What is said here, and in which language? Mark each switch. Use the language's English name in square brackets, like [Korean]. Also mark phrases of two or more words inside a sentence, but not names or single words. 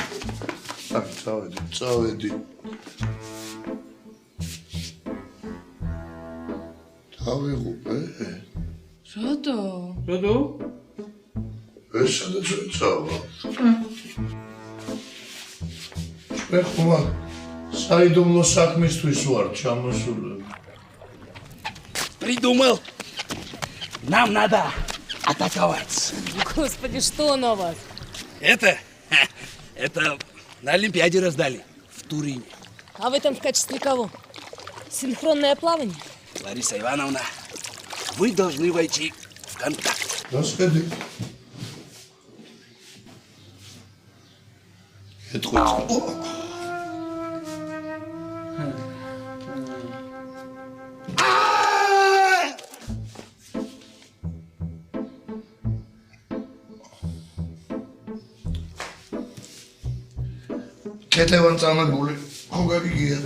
[Georgian] წავედი. დავიღუპე. რატო? რატო? ეს სადაც წავა. ჩვენ ხომ საიდუმლო საქმისთვის ვარ ჩამოსული. [Russian] Придумал. Нам надо атаковать. Господи, что на вас? Это на Олимпиаде раздали в Турине. А вы там в качестве кого? Синхронное плавание? Лариса Ивановна, вы должны войти в контакт. Расходи. Это хоть... [Georgian] კეთევან წამებული, ხო გაგიგიათ?